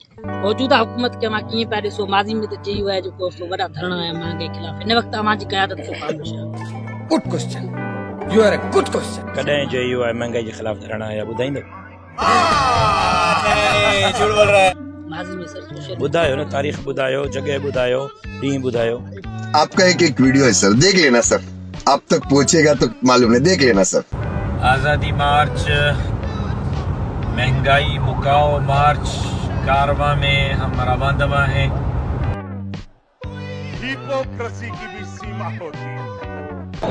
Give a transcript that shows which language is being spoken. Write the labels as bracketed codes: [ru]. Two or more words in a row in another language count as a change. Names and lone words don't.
[sd] मौजूदा हुकूमत के मां कीअं पिया ॾिसो माज़ी में त चई हुआ जेको सो वॾा धरणा आया महांगाई खिलाफ़ हिन वक़्तु अवां जी क़यादत सो ख़ामोश आहे। [en] Good question, you are a good question. [sd] कॾहिं चई हुआ महंगाई के खिलाफ धरणा आया ॿुधाईंदो? [ur] جھوٹ بول رہا ہے. ماضی میں سر سوشل [sd] ॿुधायो न, तारीख़ ॿुधायो, जगह ॿुधायो, ॾींहुं ॿुधायो। [ur] آپ کا ایک ویڈیو ہے سر، دیکھ لینا سر، آپ تک پہنچے گا تو معلوم ہے، دیکھ لینا سر. آزادی مارچ، مہنگائی مکاؤ مارچ، کارواں میں ہم رواندوا ہیں. ہپوکریسی کی بھی سیما ہوتی ہے.